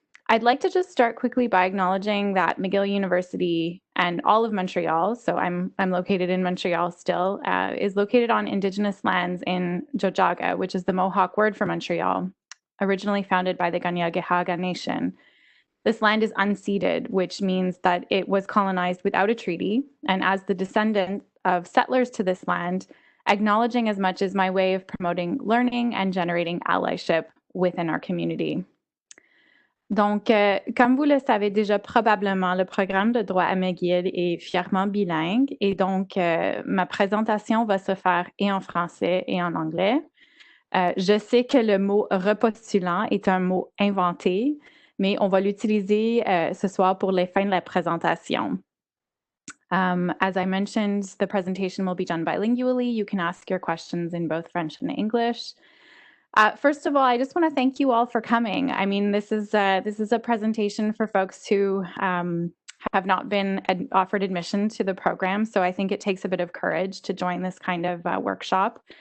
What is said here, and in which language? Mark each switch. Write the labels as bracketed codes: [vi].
[en] I'd like to just start quickly by acknowledging that McGill University and all of Montreal, so I'm located in Montreal still, is located on Indigenous lands in Jojaga, which is the Mohawk word for Montreal, originally founded by the Kanien'kehá:ka Nation. This land is unceded, which means that it was colonized without a treaty, and as the descendant of settlers to this land, acknowledging as much as my way of promoting learning and generating allyship within our community. [fr] Donc, comme vous le savez déjà probablement, le programme de droit à McGill est fièrement bilingue et donc ma présentation va se faire et en français et en anglais. Je sais que le mot repostulant est un mot inventé, mais on va l'utiliser ce soir pour les fins de la présentation. [en] As I mentioned, the presentation will be done bilingually. You can ask your questions in both French and English. First of all, I just want to thank you all for coming. I mean, this is a presentation for folks who have not been offered admission to the program, so I think it takes a bit of courage to join this kind of workshop.